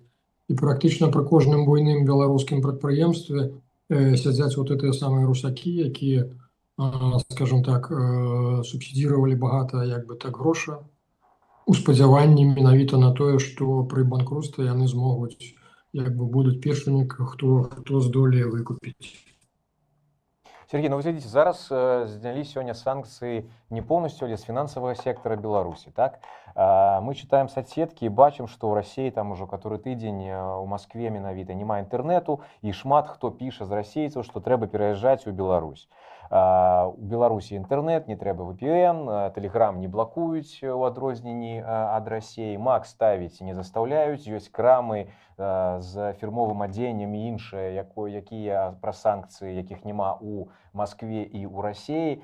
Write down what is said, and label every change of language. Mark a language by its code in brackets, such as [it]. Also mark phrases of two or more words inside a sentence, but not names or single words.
[be] І практычна пры кожным буйным беларускім прадпрыемстве сядзяць вот гэтыя самыя русакі, якія, скажем так, субсідзіравалі багата як бы так гроша у спадзяванні менавіта на тое, што пры банкрутстве яны змогуць як бы будуць першымі, хто здолее выкупіць. [ru] Сергей, ну вы глядите, зараз сняли сегодня санкции не полностью, але с финансового сектора Беларуси, так? Мы читаем соцсетки и бачим, что в России там уже который [be] тыдзень у Москве менавіта няма интернету, и шмат хто піша з расейцаў, что трэба пераязджаць у Беларусь. У Беларусі інтэрнэт, не трэба VPN, Telegram не блакуюць у адрозненні ад Расіі, Мак ставіць не застаўляюць, ёсць крамы з фірмовым адзеннем і іншае, якія пра санкцыі, якіх няма у Маскве і ў Расіі.